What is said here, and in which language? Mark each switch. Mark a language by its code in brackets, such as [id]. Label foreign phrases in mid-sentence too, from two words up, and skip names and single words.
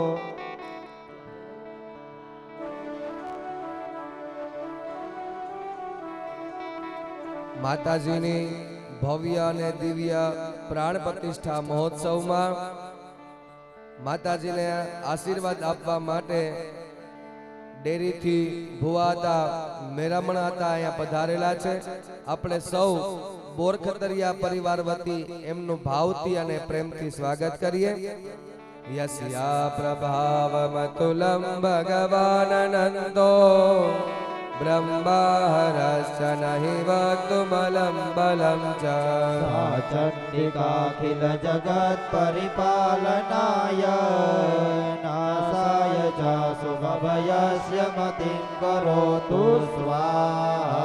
[gu] માતાજીની ભવ્ય અને દિવ્ય પ્રાણ પ્રતિષ્ઠા મહોત્સવમાં માતાજીને આશીર્વાદ આપવા માટે ડેરીથી ભુવાતા મેરામણ હતા અહીંયા પધારેલા છે. આપણે સૌ બોરખતરિયા પરિવાર વતી એમનું ભાવથી અને પ્રેમથી સ્વાગત કરીએ. [sa] यस्या प्रभावमतुलं भगवाननन्दो ब्रह्माहरश्च नहि वक्तुमलं बलं च चण्डिकाखिल जगत् परिपालनाय नासाय च शुभभयस्य मतिं करोतु स्वाहा